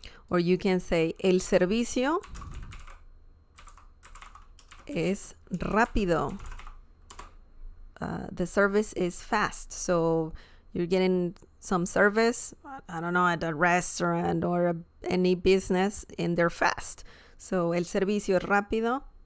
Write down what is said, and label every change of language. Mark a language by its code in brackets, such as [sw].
[en] Or you can say [es] el servicio es rápido. [en] The service is fast. So you're getting some service, I don't know, at a restaurant or any business, and they're fast. [es] So el servicio es rápido.